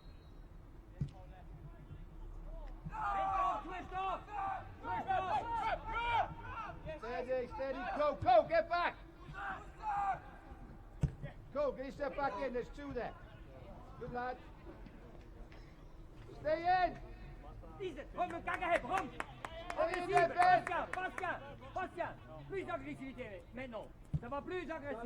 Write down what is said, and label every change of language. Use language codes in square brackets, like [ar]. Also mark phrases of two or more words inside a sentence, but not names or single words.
[en] Twist off! Steady. Go, get back! Go, get yourself back in, there's two there. Good lad. Stay in! [nl] Isa, kom, kijk even, kom! Pascal! [fr] Plus d'agressivité maintenant. Ça va plus agressif.